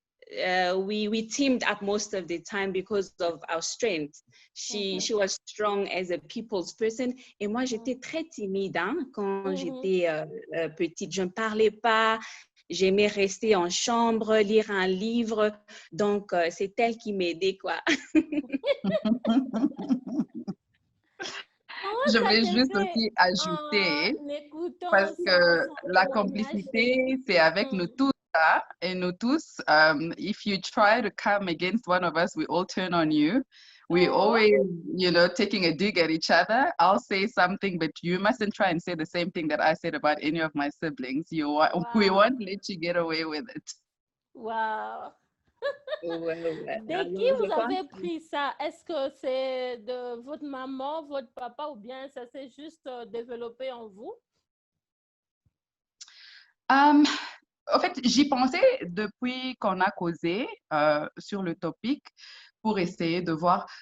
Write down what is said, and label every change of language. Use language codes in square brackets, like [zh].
[en] We teamed up most of the time because of our strength. She was strong as a people's person. [fr] Et moi, j'étais très timide quand j'étais petite. Je ne parlais pas. J'aimais rester en chambre, lire un livre. Donc, c'est elle qui m'aidait, quoi. Je vais juste aussi ajouter, parce que la complicité, c'est avec nous tous. Et nous tous, [en] if you try to come against one of us, we all turn on you. We always, taking a dig at each other. I'll say something, but you mustn't try and say the same thing that I said about any of my siblings. We won't let you get away with it. Wow. [fr] Ouais. De qui vous avez pris ça? Est-ce que c'est de votre maman, votre papa, ou bien ça s'est juste développé en vous? En fait, j'y pensais depuis qu'on a causé sur le topic pour essayer de voir.